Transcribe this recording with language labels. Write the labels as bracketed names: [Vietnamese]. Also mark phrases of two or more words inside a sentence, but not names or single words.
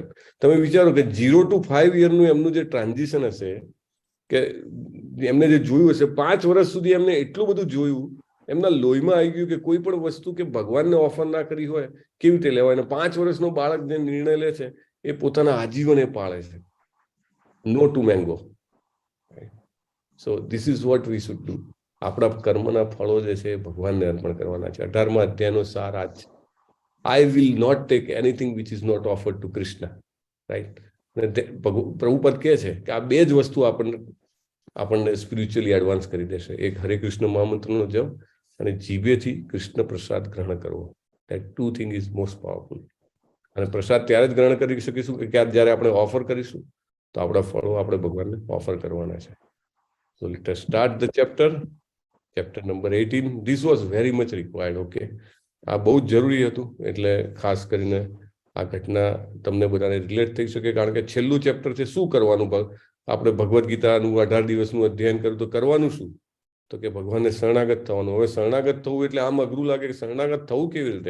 [Gujarati] તમે વિચારો કે 0 to 5 યરનું એમનું જે ટ્રાન્ઝિશન હશે, કે એમને જે જોયું હશે 5 વર્ષ સુધી એમને એટલું બધું જોયું, એમના લોહીમાં આવી ગયું કે કોઈ પણ વસ્તુ કે ભગવાનને ઓફર ના કરી હોય કેવી રીતે લેવાય. અને 5 વર્ષનો બાળક જે નિર્ણય લે છે એ પોતાના આજીવન એ પાળે છે. [English] No to mango. So this is what we should do. [Gujarati] આપણા કર્મના ફળો જે છે એ ભગવાનને અર્પણ કરવાના છે. 18મા અધ્યાયનો સાર આ જ. [English] I will not take anything which is not offered to Krishna. Right? [Gujarati] પ્રભુપદ કહે છે કે આ બે જ વસ્તુ આપણને [English] spiritually advance [Gujarati] કરી દેશે. એક હરે કૃષ્ણ મહામંત્રનો જપ અને જીભેથી કૃષ્ણ પ્રસાદ ગ્રહણ કરવો. [English] That two thing is most powerful. [Gujarati] અને પ્રસાદ ત્યારે જ ગ્રહણ કરી શકીશું કે જ્યારે આપણે ઓફર કરીશું, તો આપણા ફળો આપણે ભગવાનને ઓફર કરવાના છે. [English] So let us start the chapter number 18. This was very much required. [Gujarati] Okay, આ બહુ જ જરૂરી હતું. એટલે ખાસ કરીને આ ઘટના તમને બધાને રિલેટ થઈ શકે, કારણ કે છેલ્લું ચેપ્ટર છે શું કરવાનું. આપણે ભગવદ્ ગીતાનું 18 દિવસનું અધ્યયન કર્યું તો કરવાનું શું? તો કે ભગવાનને શરણાગત થવાનું. હવે શરણાગત થવું એટલે આમ અઘરું લાગે કે શરણાગત થવું કેવી રીતે?